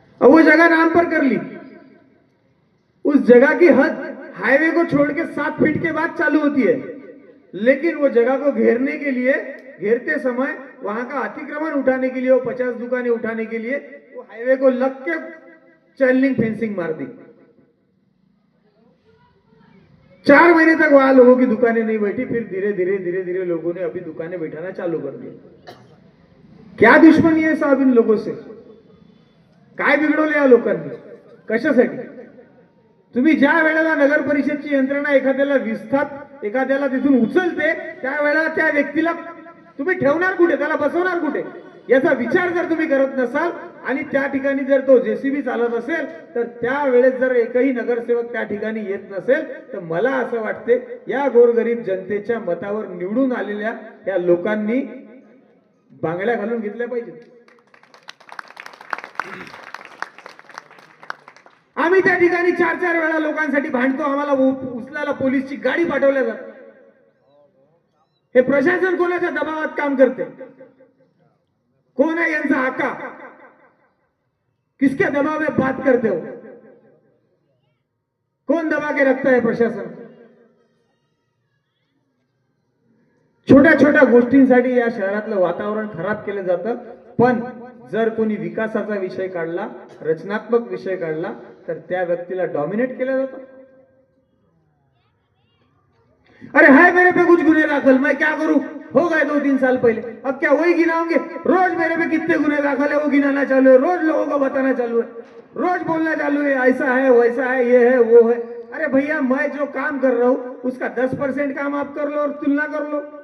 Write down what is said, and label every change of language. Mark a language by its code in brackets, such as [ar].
[hi] अब वो जगह नाम पर कर ली, उस जगह की हद हाईवे को छोड़ के 7 फीट के बाद चालू होती है, लेकिन वो जगह को घेरने के लिए, घेरते समय वहां का अतिक्रमण उठाने के लिए, वो 50 दुकानें उठाने के लिए वो हाईवे को लग के चेन लिंक फेंसिंग मार दी। 4 महीने तक वहां लोगों की दुकानें नहीं बैठी, फिर धीरे धीरे लोगों ने अभी दुकानें बैठाना चालू कर दिया। क्या दुश्मनी है साहब इन लोगों से? [mr] काय बिघडवलं या लोकांनी? कशासाठी? तुम्ही ज्या वेळेला नगर परिषदची यंत्रणा एखाद्याला विस्थाप, एखाद्याला तिथून उचलते, त्यावेळेला त्या व्यक्तीला तुम्ही ठेवणार कुठे, त्याला बसवणार कुठे, याचा विचार जर तुम्ही करत नसाल आणि त्या ठिकाणी जर तो जेसीबी चालत असेल, तर त्यावेळेस जर एकही नगरसेवक त्या ठिकाणी येत नसेल, तर मला असं वाटते या गोरगरीब जनतेच्या मतावर निवडून आलेल्या या लोकांनी बांगड्या घालून घेतल्या पाहिजेत। आम्ही त्या ठिकाणी 4-4 वेळा लोकांसाठी भांडतो, आम्हाला उचलायला पोलीसची गाडी पाठवल्या जाते। हे प्रशासन कोणाच्या दबावात काम करते? [hi] कौन है [mr] यांचा [hi] आका? किसके दबाव में बात करते हो? कौन दबा के रखता है प्रशासन? [mr] छोट्या छोट्या गोष्टींसाठी या शहरातलं वातावरण खराब केलं जातं। पण जर कोणी विकासाचा विषय काढला, रचनात्मक विषय काढला, तर त्या व्यक्तीला डॉमिनेट केलं जातं. [hi] अरे है मेरे पे कुछ गुने दाखल, मैं क्या करूं, हो गए 2-3 साल पहले, अब क्या वही गिनाओगे? रोज मेरे पे कितने गुने दाखल है वो गिनाना चालू है, रोज लोगों को बताना चालू है, रोज बोलना चालू है, ऐसा है वैसा है, ये है वो है. अरे भैया, मैं जो काम कर रहा हूं उसका 10% काम आप कर लो और तुलना कर लो.